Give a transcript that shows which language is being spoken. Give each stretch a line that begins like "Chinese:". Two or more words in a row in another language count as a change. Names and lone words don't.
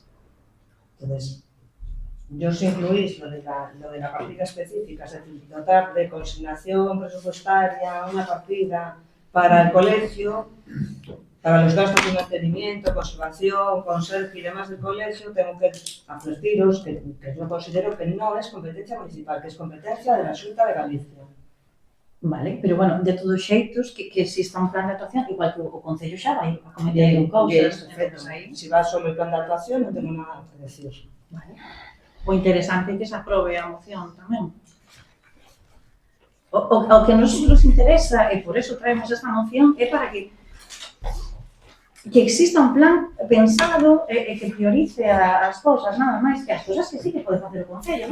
Spanish: Entonces, yo si incluís lo de la partida específica, es decir, dotar de consignación presupuestaria una partida para el colegio, para los gastos de mantenimiento, conservación, conserje y demás del colegio, tengo que advertiros que yo considero que no es competencia municipal, que es competencia de la Xunta de Galicia.
Galician: Vale, pero bueno, de todos xeitos, que exista un plan de actuación, igual que o Concello xa vai acometendo cousas,
Spanish: Perfecto.
Galician: entonces aí,
Spanish: Si va solo el plan de actuación, no tengo nada que decir.
Galician: vale. O interesante é que se aprobe a moción tamén. O que a nos interesa, e por eso traemos esta moción, é para que exista un plan pensado e que priorice as cousas, nada máis que as cousas que sí que pode facer o Concello.